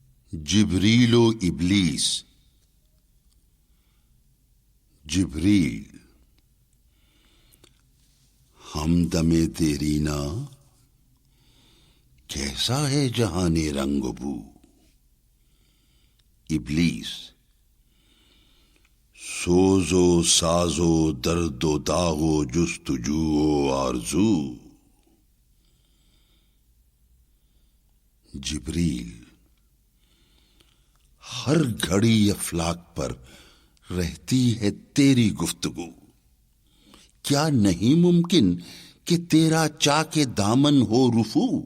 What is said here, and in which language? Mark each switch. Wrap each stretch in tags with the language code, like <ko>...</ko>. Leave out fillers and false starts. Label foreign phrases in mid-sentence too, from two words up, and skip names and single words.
<ur>جبریل و ابلیس۔ جبریل: ہمدم دیرینا، کیسا ہے جہان رنگ و بو۔ ابلیس: سوز و ساز و درد و داغ و جستجو و آرزو۔ جبریل: ہر گھڑی افلاک پر رہتی ہے تیری گفتگو، کیا نہیں ممکن کہ تیرا چاک دامن ہو رفو۔</ur>